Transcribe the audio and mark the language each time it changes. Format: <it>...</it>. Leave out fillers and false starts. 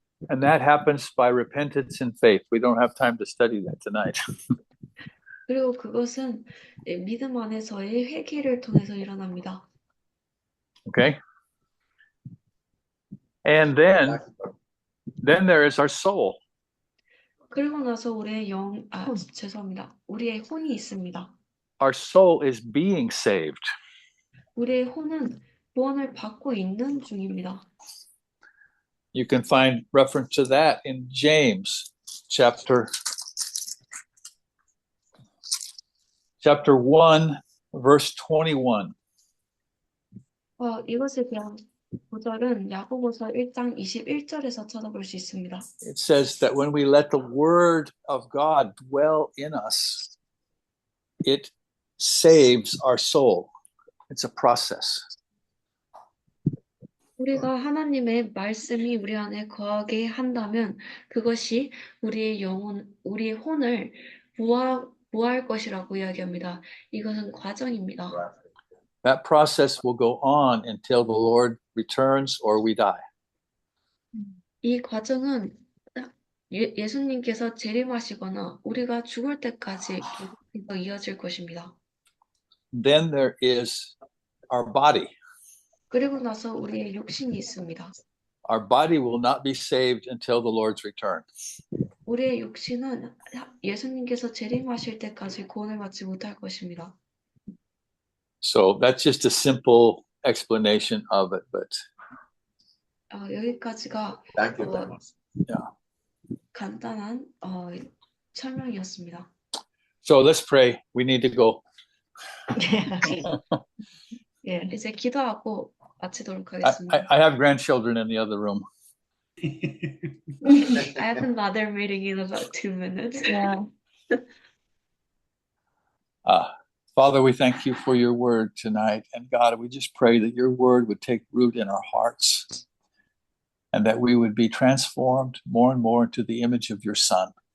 <en>And that happens by repentance and faith. We don't have time to study that tonight.</en> <ko>그리고 그것은 믿음 안에서의 회개를 통해서 일어납니다.</ko> <en>Okay? And then there is our soul.</en> <ko>그리고 나서 우리의 죄송합니다. 우리의 혼이 있습니다.</ko> <en>Our soul is being saved.</en> <ko>우리의 혼은 구원을 받고 있는 중입니다.</ko> <en>You can find reference to that in James chapter 1, verse 21.</en> <ko>이것에 대한 구절은 야고보서 1장 21절에서 찾아볼 수 있습니다.</ko> <en>It says that when we let the word of God dwell in us, it saves our soul. It's a process.</en> <ko>우리가 하나님의 말씀이 우리 안에 거하게 한다면 그것이 우리의 우리의 혼을 부화할 것이라고 이야기합니다. 이것은 과정입니다.</ko> <en>That process will go on until the Lord returns or we die.</en> <ko>이 과정은 예수님께서 재림하시거나 우리가 죽을 때까지 계속 이어질 것입니다.</ko> <en>Then there is our body.</en> <ko>그리고 나서 우리의 육신이 있습니다.</ko> <en>Our body will not be saved until the Lord's return.</en> <ko>우리의 육신은 예수님께서 재림하실 때까지 구원을 받지 못할 것입니다.</ko> <en>So that's just a simple explanation of it, but</en> <ko>여기까지가</ko> <en>Thank you very much.</en> <ko>간단한 설명이었습니다.</ko> <en>so let's pray. We need to go.</en> <ko>예, 이제 기도하고 마치도록 하겠습니다.</ko> <en>I have grandchildren in the other room. I have a mother meeting in about 2 minutes. Yeah. Father, we thank you for your word tonight. And God, we just pray that your word would take root in our hearts and that we would be transformed more and more into the image of your Son.</en>